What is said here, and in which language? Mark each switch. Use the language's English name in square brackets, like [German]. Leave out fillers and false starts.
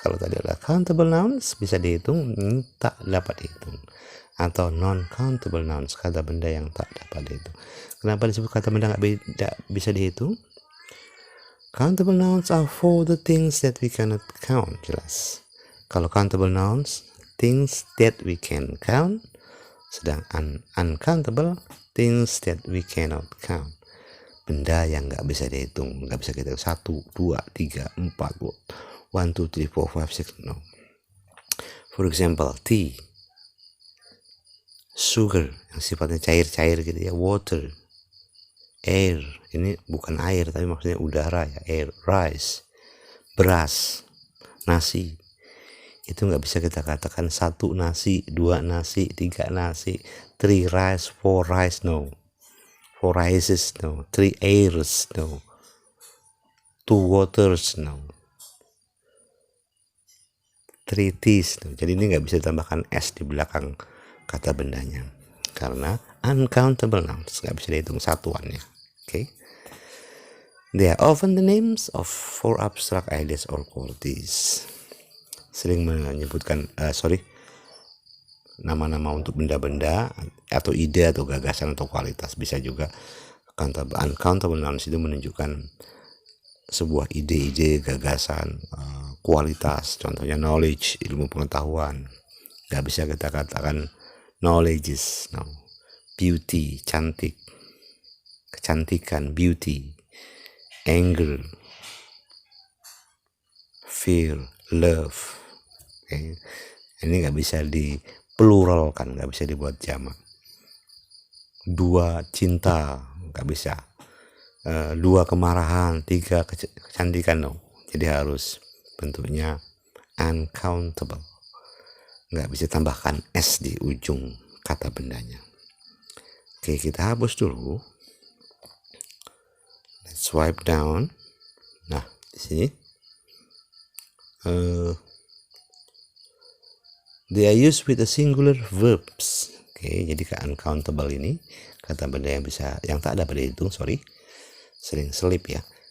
[Indonesian] Kalau tadi adalah countable nouns, bisa dihitung, tak dapat dihitung. Atau non-countable nouns, kata benda yang tak dapat dihitung. Kenapa disebut kata benda nggak bisa dihitung? [English] Countable nouns are for the things that we cannot count. [Indonesian] Jelas. [English] Kalau countable nouns, things that we can count. Sedang uncountable, things that we cannot count. [Indonesian] Benda yang nggak bisa dihitung, nggak bisa kita 1, 2, 3, 4, 1, 2, 3, 4, 5, 6, no. [English] For example, [Indonesian] tea, sugar yang sifatnya cair-cair gitu ya, water, air, ini bukan air tapi maksudnya udara ya, air, rice, beras, nasi. Itu nggak bisa kita katakan 1 nasi, 2 nasi, 3 nasi, [English] 3 rice, 4 rice, no. 4 rices, no. 3 airs, no. 2 waters, no. 3 teas, no. [Indonesian] Jadi ini nggak bisa ditambahkan s di belakang kata bendanya. Karena uncountable nouns, nggak bisa dihitung satuannya. [English] Okay. They are often the names of 4 abstract ideas or qualities. [Indonesian] Sering menyebutkan nama-nama untuk benda-benda atau ide atau gagasan atau kualitas. Bisa juga uncountable nouns itu menunjukkan sebuah ide-ide, gagasan, kualitas. Contohnya knowledge, ilmu pengetahuan. Gak bisa kita katakan knowledges, no. Beauty, cantik, kecantikan, beauty. Anger, fear, love. Okay. Ini nggak bisa dipluralkan, nggak bisa dibuat jamak. 2 cinta, nggak bisa. 2 kemarahan, 3 kecantikan, no. Jadi harus bentuknya uncountable. Nggak bisa tambahkan s di ujung kata bendanya. Oke, kita hapus dulu. [English] Let's swipe down. [Indonesian] Nah, di sini [English] They are used with a singular verbs. [Indonesian] Oke, jadi ke uncountable ini kata benda yang tak dapat dihitung, sering selip ya.